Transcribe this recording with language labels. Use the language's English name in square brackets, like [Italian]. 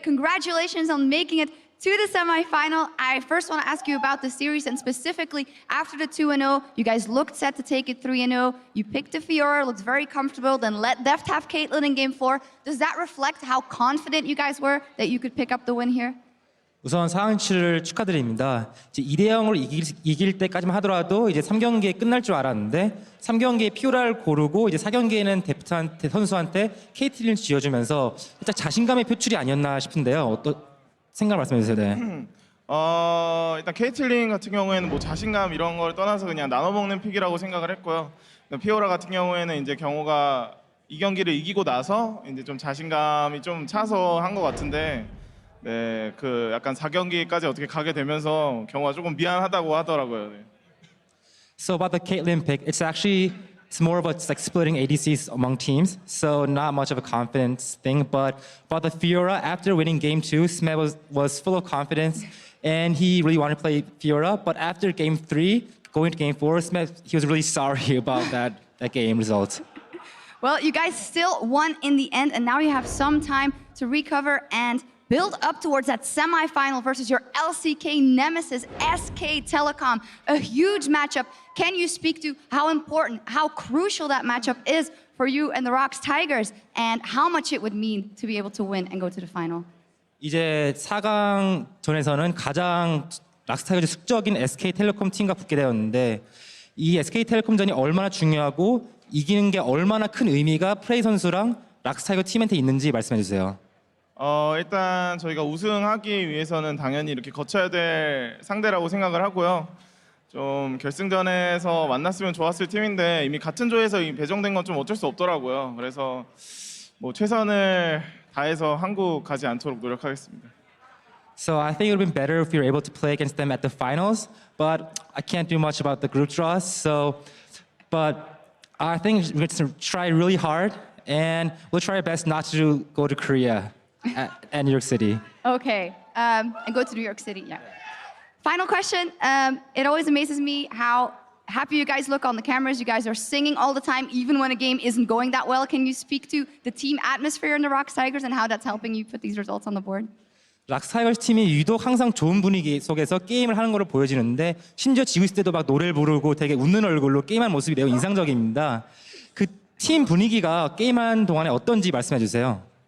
[English] Congratulations on making it to the semifinal. I first want to ask you about the series, and specifically after the 2-0, you guys looked set to take it 3-0. You picked the Fiora, looked very comfortable, then let Deft have Caitlyn in game 4. Does that reflect how confident you guys were that you could pick up the win here? [Korean] 우선 4강 진출을 축하드립니다. 이제 2대0으로 이길 때까지만 하더라도 이제 3경기에 끝날 줄 알았는데 3경기에 피오라를 고르고 이제 4경기에는 데프트한테 선수한테 케이틀린을 쥐어주면서 살짝 자신감의 표출이 아니었나 싶은데요. 어떤 생각 말씀해 주세요. 네. 일단 케이틀린 같은 경우에는 뭐 자신감 이런 걸 떠나서 그냥 나눠 먹는 픽이라고 생각을 했고요. 피오라 같은 경우에는 이제 경호가 이 경기를 이기고 나서 이제 좀 자신감이 좀 차서 한 것 같은데, 네, 그 약간 4경기까지 어떻게 가게 되면서 경호가 조금 미안하다고 하더라고요. 네. [English] So about the Caitlyn pick, it's more about like splitting ADCs among teams, so not much of a confidence thing. But about the Fiora, after winning game 2, Smed was full of confidence, and he really wanted to play Fiora. But after game 3, going to game 4, Smed, he was really sorry about that game result. Well, you guys still won in the end, and now you have some time to recover and build up towards that semifinal versus your LCK nemesis, SK Telecom. A huge matchup. Can you speak to how important, how crucial that matchup is for you and the ROX Tigers, and how much it would mean to be able to win and go to the final? [Korean] 이제 4강전에서는 가장 락스타이거즈 숙적인 SK텔레콤 팀과 붙게 되었는데 이 SK텔레콤전이 얼마나 중요하고 이기는 게 얼마나 큰 의미가 프레이 선수랑 락스타이거 팀한테 있는지 말씀해 주세요. 일단 저희가 우승하기 위해서는 당연히 이렇게 거쳐야 될 상대라고 생각을 하고요. 좀 결승전에서 만났으면 좋았을 팀인데 이미 같은 조에서 배정된 건 좀 어쩔 수 없더라고요. 그래서 뭐 최선을 다해서 한국 가지 않도록 노력하겠습니다. [English] So I think it would have been better if we were able to play against them at the finals, but I can't do much about the group draws. But I think we're going to try really hard, and we'll try our best not to go to Korea and New York City. Okay, and go to New York City, yeah. Final question. It always amazes me how happy you guys look on the cameras. You guys are singing all the time, even when a game isn't going that well. Can you speak to the team atmosphere in the ROX Tigers and how that's helping you put these results on the board? [Korean] 락스타이거즈 팀이 유독 항상 좋은 분위기 속에서 게임을 하는 걸로 보여지는데 심지어 지고 있을 때도 막 노래를 부르고 되게 웃는 얼굴로 게임하는 모습이 매우 인상적입니다. 그 팀 분위기가 게임하는 동안에 어떤지 말씀해 주세요.